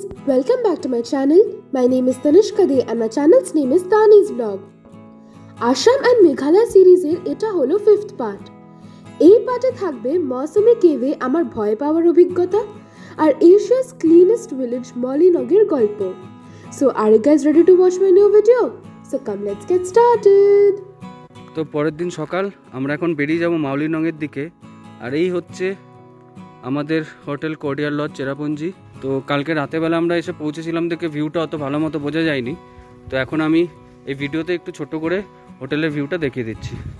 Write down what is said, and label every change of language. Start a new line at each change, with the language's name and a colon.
English: Welcome back to my channel. My name is Tanishka De and my channel's name is Tani's Vlog. Assam and Meghalaya series
Bangla: এটা হলো
English: 5th part.
Bangla: এই পার্টে থাকবে মৌসুমী কেভে আমার ভয় পাওয়ার অভিজ্ঞতা আর
English: Asia's cleanest village
Bangla: মলিনগের গল্প.
English: So are you guys ready to watch my new video? So come let's get started.
Bangla: তো পরের দিন সকাল আমরা এখন বেরিয়ে যাব মলিনগের দিকে আর এই হচ্ছে আমাদের হোটেল কোর্ডিয়ার লজ চেরাপুঞ্জি। তো কালকে রাতেবেলা আমরা এসে পৌঁছেছিলাম দেখে ভিউটা অত ভালো মতো বোঝা যায়নি। তো এখন আমি এই ভিডিওতে একটু ছোট করে হোটেলের ভিউটা দেখিয়ে দিচ্ছি।